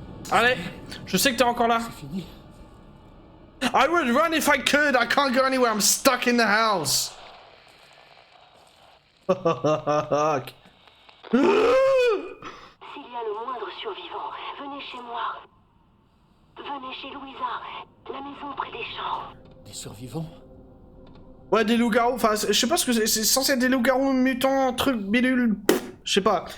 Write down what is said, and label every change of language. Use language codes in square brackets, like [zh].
[fr] Allez, je sais que t'es encore là. C'est fini. [en] I would run if I could. I can't go anywhere. I'm stuck in the house. [fr] S'il y a le moindre survivant, venez chez moi. Venez chez Louisa, la maison près des champs. Des survivants? Ouais, des loups-garous. Enfin, je sais pas ce que c'est. C'est censé être des loups-garous mutants, trucs bidule. Je sais pas.